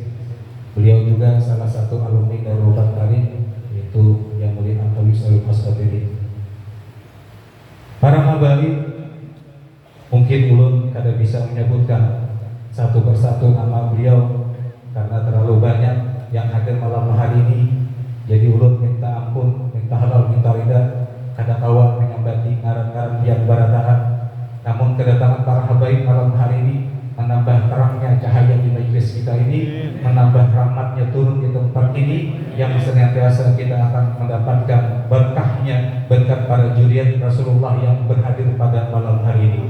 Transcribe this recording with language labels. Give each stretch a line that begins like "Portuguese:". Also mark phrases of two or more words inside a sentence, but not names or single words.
Indonesian: Beliau juga salah satu alumni dari Raudat Karim, yaitu yang mulia Al-Habib Salim As-Sabiri. Para habaib, mungkin
Banjar: ulun kada
Indonesian: bisa menyebutkan satu persatu nama beliau karena terlalu banyak yang hadir malam hari ini.
Banjar: Jadi ulun minta ampun, minta halal, minta ridha, kada kawa menyambati ngaran-ngaran yang baratahan.
Indonesian: Namun kedatangan para habaib malam hari ini menambah terangnya cahaya di majelis kita ini, menambah rahmatnya turun di tempat ini, yang senantiasa kita akan mendapatkan berkahnya berkat para juriat Rasulullah yang berhadir pada malam hari ini.